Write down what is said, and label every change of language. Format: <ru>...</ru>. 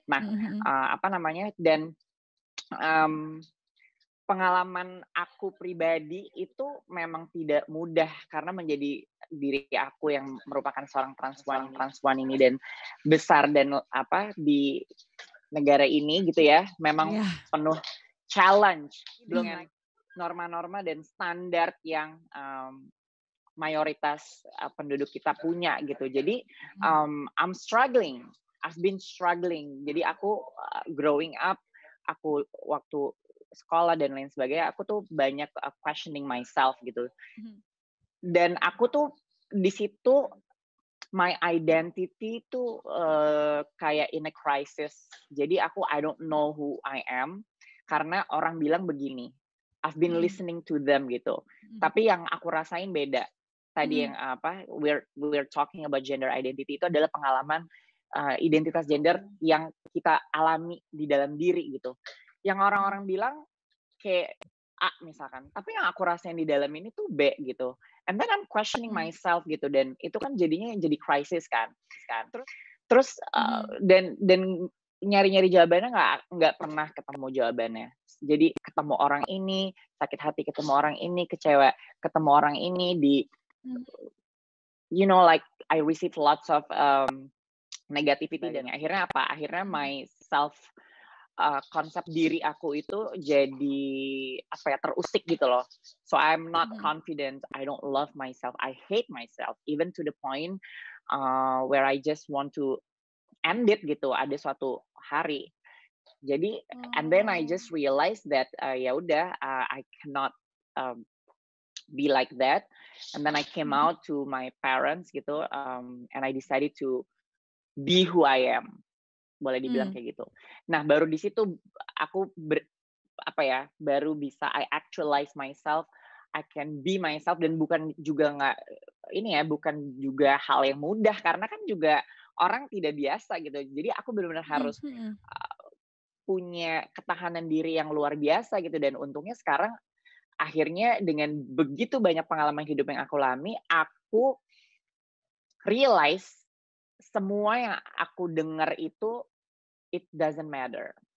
<id>Nah, apa namanya? Dan pengalaman aku pribadi itu memang tidak mudah karena menjadi diri aku yang merupakan seorang transpuan ini dan besar dan apa di negara ini gitu ya, memang penuh challenge dengan norma-norma dan standar yang mayoritas penduduk kita punya gitu. Jadi</id> <en>I'm struggling, I've been struggling.</en> <id>Jadi aku</id> <en>growing up,</en> <id>aku waktu sekolah dan lain sebagainya, aku tuh banyak</id> <en>questioning myself</en> <id>gitu. Dan aku tuh di situ</id> <en>my identity</en> <id>tuh kayak</id> <en>in a crisis.</en> <id>Jadi aku</id> <en>I don't know who I am</en> <id>karena orang bilang begini.</id> <en>I've been listening to them</en> <id>gitu. Tapi yang aku rasain beda. Tadi yang apa</id> <en>we're talking about gender identity</en> <id>itu adalah pengalaman identitas gender yang kita alami di dalam diri gitu. Yang orang-orang bilang kayak A misalkan, tapi yang aku rasain di dalam ini tuh B gitu.</id> <en>And then I'm questioning myself</en> <id>gitu, dan itu kan jadinya jadi crisis kan. Terus dan nyari-nyari jawabannya nggak pernah ketemu jawabannya. Jadi ketemu orang ini sakit hati, ketemu orang ini kecewa, ketemu orang ini di</id> <en>you know like I receive lots of negativity</en> <id>dan akhirnya apa? Akhirnya</id> <en>my self</en> <id>konsep diri aku itu jadi apa ya terusik gitu loh.</id> <en>So I'm not confident. I don't love myself. I hate myself even to the point where I just want to end it</en> <id>gitu. Ada suatu hari. Jadi</id> <en>and then I just realized that</en> <id>ya udah</id> <en>I cannot be like that. And then I came out to my parents</en> <id>gitu</id> <en>and I decided to be who I am.</en> <id>Boleh dibilang kayak gitu. Nah, baru di situ aku baru bisa</id> <en>I actualize myself, I can be myself,</en> <id>dan bukan juga bukan juga hal yang mudah karena kan juga orang tidak biasa gitu. Jadi aku benar-benar harus punya ketahanan diri yang luar biasa gitu, dan untungnya sekarang akhirnya dengan begitu banyak pengalaman hidup yang aku alami, aku realize semua yang aku dengar itu</id> <en>it doesn't matter.</en>